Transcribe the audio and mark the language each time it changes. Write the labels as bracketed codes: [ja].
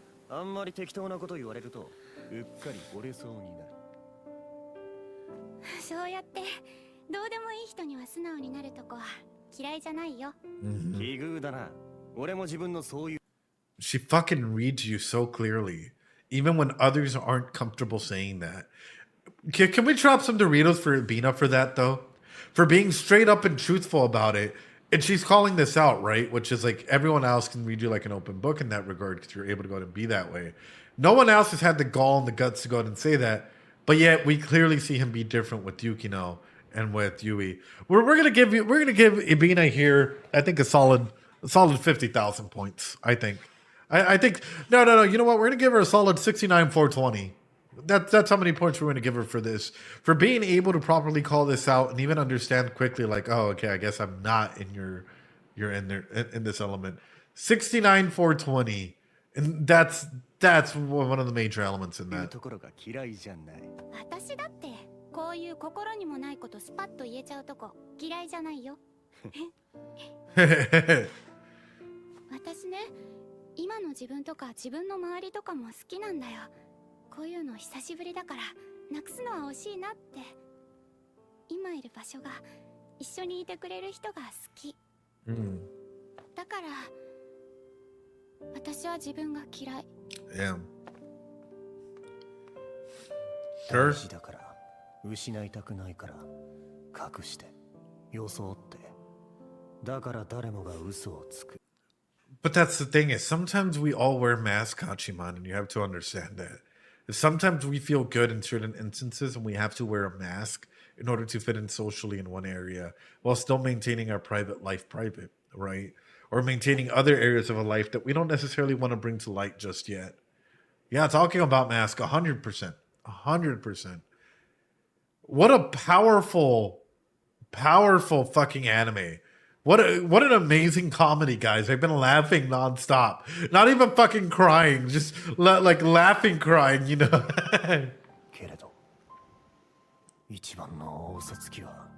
[ja] あんまり適当なこと言われるとうっかり折れそうになる。そうやってどうでもいい人には素直になるとこは嫌いじゃないよ。奇遇だな。俺も自分のそういう。 [en] She fucking reads you so clearly, even when others aren't comfortable saying that. Can we drop some Doritos for Bina for that, though? For being straight up and truthful about it. And she's calling this out, right? Which is like everyone else can read you like an open book in that regard because you're able to go out and be that way. No one else has had the gall and the guts to go out and say that. But yet we clearly see him be different with Yukino and with Yui. We're gonna give Ibina here, I think, a solid 50,000 points. I think. I think no. You know what? We're gonna give her a solid 69,420. That's how many points we're gonna give her for this. For being able to properly call this out and even understand quickly, like, oh, okay, I guess I'm not in you're in there in this element. 69,420. And that's one of the major elements in that. [ja] ところが嫌いじゃない。私だってこういう心にもないことスパッと言えちゃうとこ嫌いじゃないよ。私ね、今の自分とか自分の周りとかも好きなんだよ。こういうの久しぶりだからなくすのは惜しいなって。今いる場所が一緒にいてくれる人が好き。だから私は自分が嫌い。 [en] Yeah. [ja] 大事だから失いたくないから隠して装ってだから誰もが嘘をつく。 [en] But that's the thing is sometimes we all wear masks, Hachiman, and you have to understand that. Sometimes we feel good in certain instances and we have to wear a mask in order to fit in socially in one area while still maintaining our private life private, right? Or maintaining other areas of a life that we don't necessarily want to bring to light just yet. Yeah, talking about mask, 100%. 100%. What a powerful fucking anime. What an amazing comedy, guys. I've been laughing nonstop. Not even fucking crying. Just like laughing, crying, you know. [ja] けれど一番の大嘘つきは